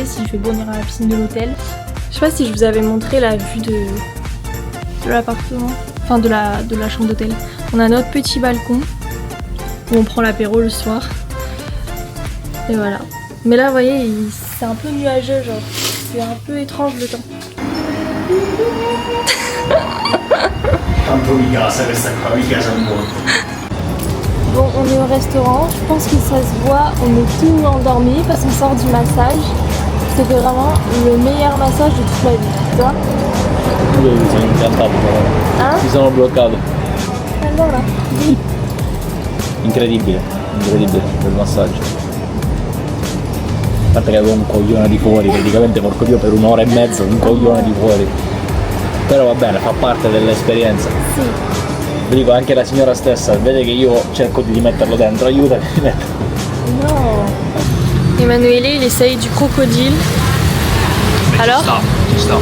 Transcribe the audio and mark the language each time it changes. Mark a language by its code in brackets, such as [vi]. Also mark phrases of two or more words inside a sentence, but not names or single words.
[fr] S'il fait beau, on ira à la piscine de l'hôtel. Je sais pas si je vous avais montré la vue de l'appartement. enfin de la chambre d'hôtel. On a notre petit balcon où on prend l'apéro le soir. Et voilà. Mais là, vous voyez, c'est un peu nuageux, genre. C'est un peu étrange le temps. [it] Tanto di casa questa qua, di casa molto. [fr] Bon, on est au restaurant. Je pense que ça se voit. On est tous endormis parce qu'on sort du massage. C'était vraiment le meilleur massage de toute ma vie. Toi? [it] Io mi sono incantato però. Mi sono bloccato. Allora. Incredibile quel massaggio. A parte che avevo un coglione di fuori, praticamente porco Dio per un'ora e mezza un coglione di fuori. Però va bene, fa parte dell'esperienza. Sì. Vi dico anche la signora stessa, vede che io cerco di metterlo dentro, aiutami. [fr] Non. Emanuele, il essaye du crocodile. Alors, [it] Ci sta.